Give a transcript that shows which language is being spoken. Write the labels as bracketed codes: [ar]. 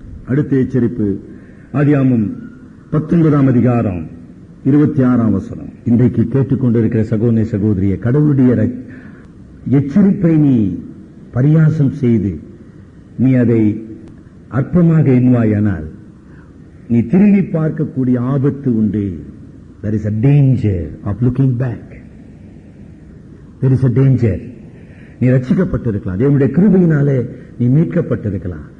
[ta] அடுத்த எச்சரிப்பு ஆதியாகமம் 19ஆம் அதிகாரம் 26ஆம் வசனம். இன்றைக்கு கேட்டுக்கொண்டிருக்கிற சகோதர சகோதரிய, கடவுளுடைய எச்சரிப்பை நீ பரியாசம் செய்து நீ அதை அற்பமாக எண்ணுவாயானால் நீ திரும்பி பார்க்கக்கூடிய ஆபத்து உண்டு. [en] There is a danger of looking back. There is a danger. [ta] நீ ரட்சிக்கப்பட்டிருக்கலாம், தேவனுடைய கிருபையினாலே நீ மீட்கப்பட்டிருக்கலாம்.